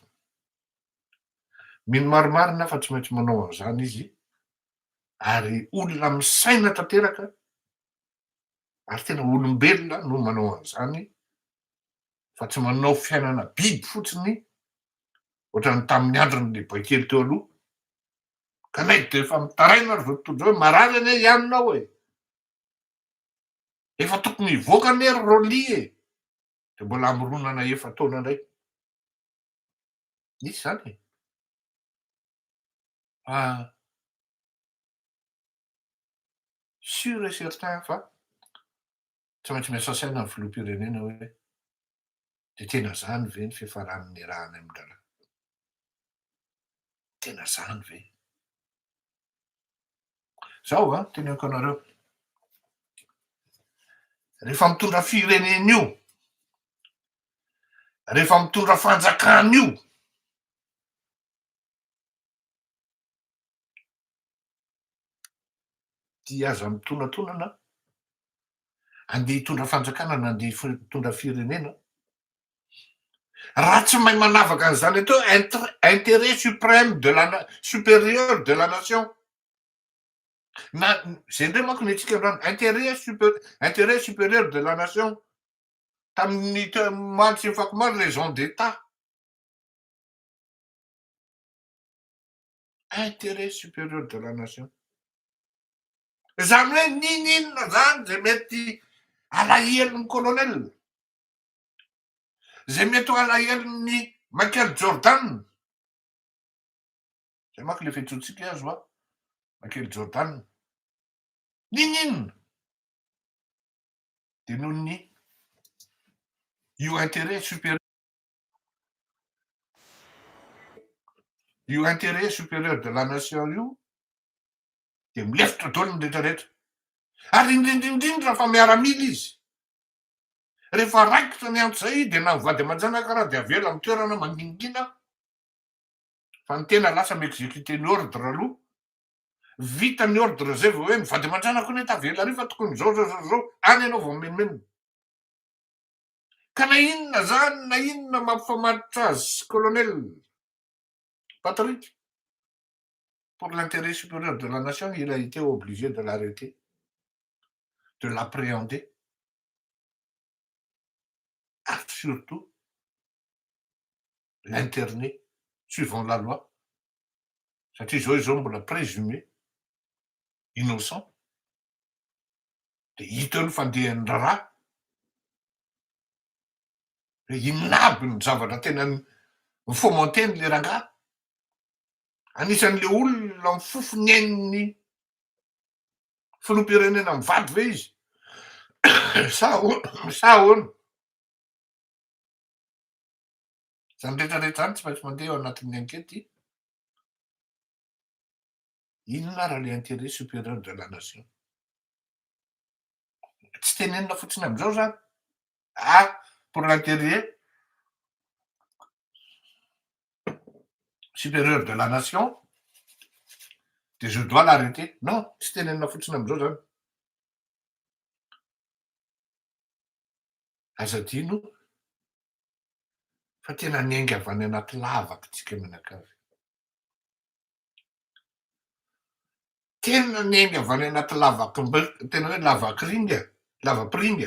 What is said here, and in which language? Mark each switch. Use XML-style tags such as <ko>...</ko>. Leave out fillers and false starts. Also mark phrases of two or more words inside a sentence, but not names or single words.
<mg>Mino marimarina fa tsy maintsy manao an'izany izy, ary olona misaina tanteraka, ary tena olombelona no manao an'izany, fa tsy manao fiainana biby fotsiny, ohatrany tamin'ny andron'ny lehibe kely teo aloha. Ka nay de efa mitaraina ary zao tontolo zao hoe marary anie ianona e. Efa tokony hivoaka anie ry Roly e. De mbola amoronana efa-taona indray. Misy zany e.</mg> <fr>Sûr et certain</fr> <mg>fa tsy maintsy miasa saina ny filoham-pirenena hoe de tena zany ve ny fiafaran'ny iarahana amin-draharaha? Tena zany ve? Zao teneniko anareo, rehefa mitondra firenena io, rehefa mitondra fanjakana io, dia aza mitonatonana andeha hitondra fanjakana na andeha hitondra firenena, raha tsy mahay manavaka an'izany atao</mg> <fr>intérêt suprême de supérieur de la nation.</fr> <mg>Na zay indray manko ny antsika androany</mg> <fr>intérêt supérieur de la nation</fr> <mg>tamin'ny Matso Fakomaro</mg> <fr>raison d'état. Intérêt supérieur de la nation.</fr> <mg>Zany hoe ninonina zany zay mety alahelon'ny colonel, zay mety ho alahelon'ny Michael Jordan. Zay manko le fiantsoantsika azo Michael Jordan. Ninonina de noho ny io</mg> <fr>intérêt supérieur de la nation</fr> <mg>io de milefitra daholo ny rehetrarehetra. Ary indrindrindrindra fa miaramila izy. Rehefa raikitra ny andro zay de na mivady aman-janaka raha de avela amy toerana mangingina, fa ny tena lasa mi-exécuter ny ordre aloha. Vita ny ordre zay vao hoe mivady aman-janaka ny tavela ary fa tokony zao any ianao vao menimeny. Ka na inona zany, na inona mampifamatotra azy colonel Patrick,</mg> <fr>pour l'intérêt supérieur de la nation, il a été obligé de l'arrêter, de l'appréhender, et surtout l'interner suivant la loi.</fr> <mg>Satria zao izy zao mbola</mg> <fr>présumé innocent,</fr> <mg>de hita ny fandehan'ny raharaha, inona aby ny zavatra tena mifomenteny le rangaha. Anisan'le olona mifofony ain'ny filoham-pirenena mivady ve izy? Sa ahoana? Zany rehetrarehetra zany tsy maintsy mandeha ao anatin'ny ankety. Inona raha le</mg> <fr>intérêt supérieur de la nation?</fr> <mg>Tsy tenenina fotsiny am'izao zany.</mg> <fr>Pour l'intérêt supérieur de la nation, de je dois l'arrêter. Non,</fr> <mg>tsy tenenina fotsiny am'izao zany. Aza adino fa tena niainga avy any anaty lavaka tsika mianakavy. Tena niainga avy any anaty tena hoe lavapiringa.</mg>